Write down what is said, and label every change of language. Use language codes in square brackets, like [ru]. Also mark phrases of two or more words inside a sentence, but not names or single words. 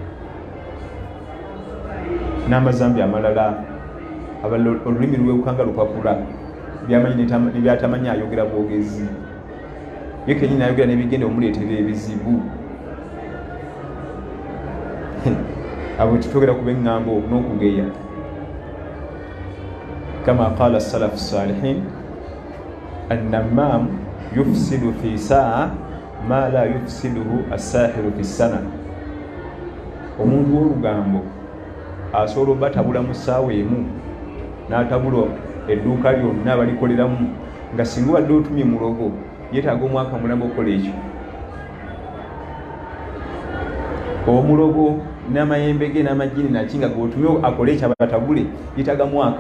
[lg] N'amazambi amalala abalala olulimi lwewukanga lupapula, byamanyi ne byatamanyi ayogera bwogezi. Ye kennyini ayogera n'ebigenda omuleetera ebizibu. Abo tutogera kuba eŋŋambo n'okugeya. [ar] كما قال السلف الصالحين، النمام يفسد في ساعة ما لا يفسده الساحر في سنة. [lg] Omuntu w'olugambo asobola obatabula mu ssaawa emu n'atabula edduuka lyonna balikoleramu, nga singa obadde otumye mulogo yeetaaga omwaka mulamba okukola ekyo. Omulogo n'amayembe ge n'amajini naki nga g'otumye akole ekyo abatabule yeetaaga mwaka.